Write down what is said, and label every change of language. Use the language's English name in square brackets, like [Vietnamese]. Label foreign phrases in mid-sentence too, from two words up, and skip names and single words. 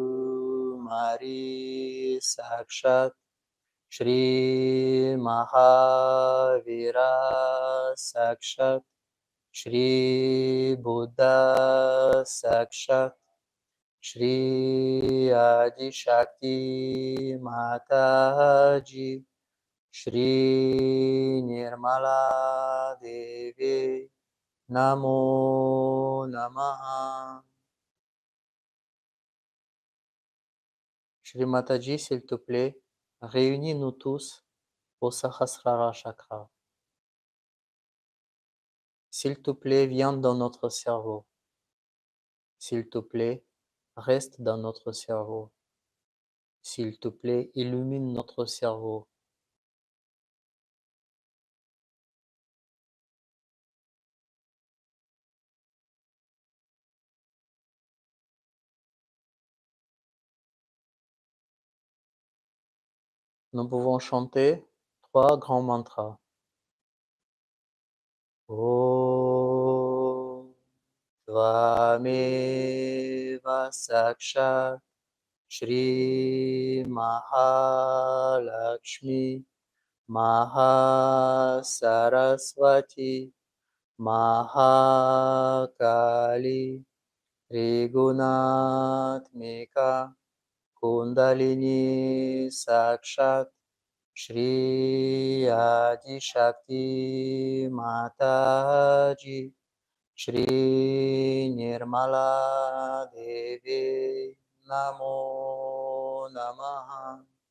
[Sanskrit] मरी साक्षात् श्री महावीर साक्षात् श्री बुद्ध साक्षात् श्री आदि शक्ति माताजी श्री निर्मला देवी नमो नमः. [French] Shri Mataji, s'il te plaît, réunis-nous tous au Sahasrara Chakra. S'il te plaît, viens dans notre cerveau. S'il te plaît, reste dans notre cerveau. S'il te plaît, illumine notre cerveau. Nous pouvons chanter 3 grands mantras. [Sanskrit] ॐ त्वमेव साक्षात् श्री महालक्ष्मी महासरस्वती महाकाली त्रिगुणात्मिका कुण्डलिनी साक्षात् श्री आदि शक्ति माताजी श्री निर्मला देवी नमो नमः.